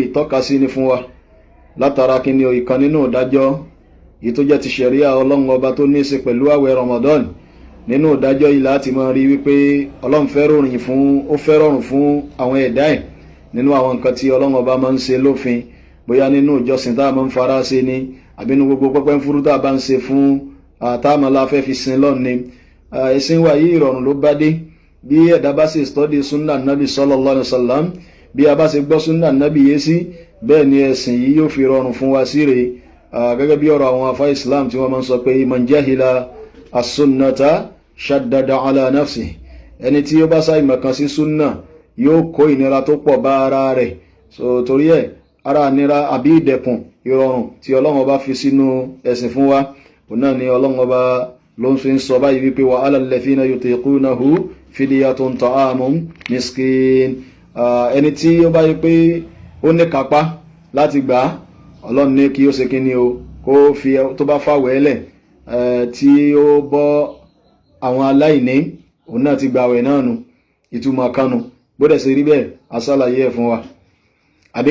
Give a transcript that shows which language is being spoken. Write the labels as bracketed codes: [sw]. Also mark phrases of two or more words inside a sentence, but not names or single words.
[yo] ìtọ́ka sí ni fún wa látara kí ni o ìkan nínú ìdájọ́ yìí tó jẹ́ ti ṣẹ̀ríà Ọlọ́run ọba tó ní í ṣe pẹ̀lú àwẹ̀ Ramadan nínú ìdájọ́ yìí láti máa rí wípé Ọlọ́run fẹ́ rọrùn fún àwọn ẹ̀dá ẹ̀ nínú àwọn nǹkan tí Ọlọ́run ọba máa ń ṣe lófin bóyá nínú ìjọsìn tá a máa ń fara ṣe ni àbí nínú gbogbo pẹ́pẹ́ ń fúrú tá a bá ń ṣe fún àtàmọ́lá fẹ́ fi sin lọ́n ni ẹ̀sìn wa yìí ìrọ̀rùn ló bá dé bí ẹ̀dá bá ṣe study [ar] سنة النبي صلى الله عليه وسلم [yo] bí a bá ṣe gbọ́ [ar] سنة النبي [yo] yé sí bẹ́ẹ̀ ni ẹ̀sìn yìí yóò fi rọrùn fún wa sí rè gẹ́gẹ́ bí ọ̀rọ̀ àwọn afá Islam tí wọ́n máa ń sọ pé [ar] من جهل السنة شدد على نفسه [yo] ẹni tí ó bá sá ìmọ̀kan sí sunna yóò kó ìnira tó pọ̀ bá ara rẹ̀ so torí ẹ̀ ara nira àbí ìdẹ̀kùn ìrọ̀rùn tí Ọlọ́run ọba fi sínú ẹ̀sìn fún wa òun náà ni Ọlọ́run ọba ló ń fi ń sọ báyìí wípé [ar] وعلى الذين يطيقونه فدية طعام مسكين [yo] ẹni tí ó bá yí pé ó ní kápá láti gbà Ọlọ́run ní kí ó ṣe kí ni o kó fi tó bá fàwẹ̀ lẹ̀ tí ó bọ́ àwọn aláìní òun náà ti gbàwẹ̀ náà nù ìtumọ̀ kanu bódẹ̀ sí rí bẹ́ẹ̀ asálàyé ẹ̀ fún wa àbí